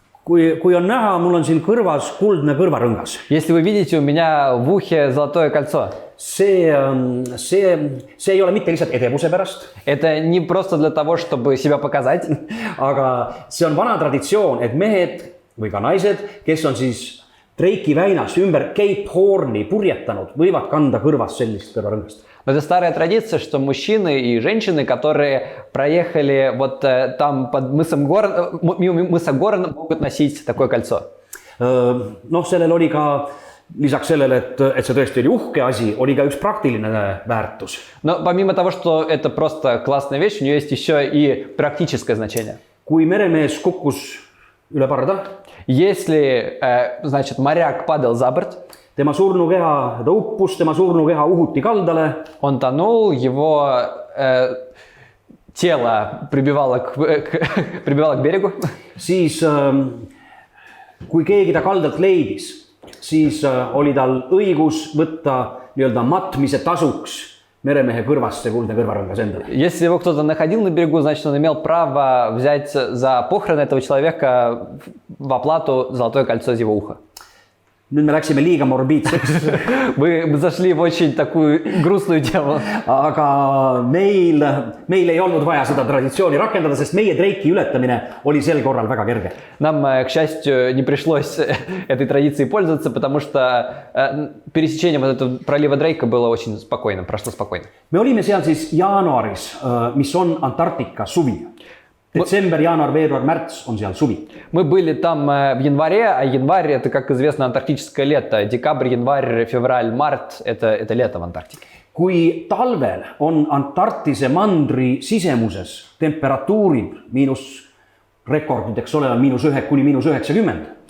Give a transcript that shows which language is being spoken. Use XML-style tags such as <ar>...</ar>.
<et>Kui on näha, mul on siin kõrvas kuldne kõrvarõngas.</et> <ru>Если вы видите, у меня в ухе золотое кольцо.</ru> <et>See ei ole mitte lihtsalt edevuse pärast.</et> <ru>Это не просто для того, чтобы себя показать.</ru> <et>Aga see on vana traditsioon, et mehed või ka naised, kes on siis Drake'i väinast ümber Cape Horni purjetanud, võivad kanda kõrvas sellist kõrvarõngast.</et> <ru>Но это старая традиция, что мужчины и женщины, которые проехали вот там под мысом мыса Горн, могут носить такое кольцо.</ru> <et>Noh, sellel oli ka lisaks sellele, et see tõesti oli uhke asi, oli ka üks praktiline väärtus.</et> <ru>Но помимо того, что это просто классная вещь, у нее есть еще и практическое значение.</ru> <et>Kui meremees kukkus üle parda,</et> <ru>Если, значит, моряк падал за борт,</ru> <et>tema surnukeha, ta uppus, tema surnukeha uhuti kaldale,</et> <ru>он тонул, его тело прибивало к берегу,</ru> <et>siis kui keegi ta kaldalt leidis, siis oli tal õigus võtta nii-öelda matmise tasuks meremehe kõrvast see kuldne kõrvarõngas endale.</et> <ru>Если его кто-то находил на берегу, значит, он имел право взять за похороны этого человека в оплату золотое кольцо из его уха.</ru> <et>Nüüd me läksime liiga morbiidseks.</et> <ru>Мы зашли в очень такую грустную тему.</ru> <et>Aga meil ei olnud vaja seda traditsiooni rakendada, sest meie treiki ületamine oli sel korral väga kerge.</et> <ru>Нам, к счастью, не пришлось этой традицией пользоваться, потому что пересечение вот этого пролива Дрейка было очень спокойным, прошло спокойно.</ru> <et>Me olime seal siis jaanuaris, mis on Antarktika suvi. Детsember, jaanuar, veebruar, märts on seal suvi.</et> <ru>Мы были там в январе, а январь это, как известно, антарктическое лето. Декабрь, январь, февраль, март это лето в Антарктике.</ru> <et>Kui talvel on Antarktise mandri sisemuses temperatuurid rekordid, eks ole, on -1 kuni -90.</et>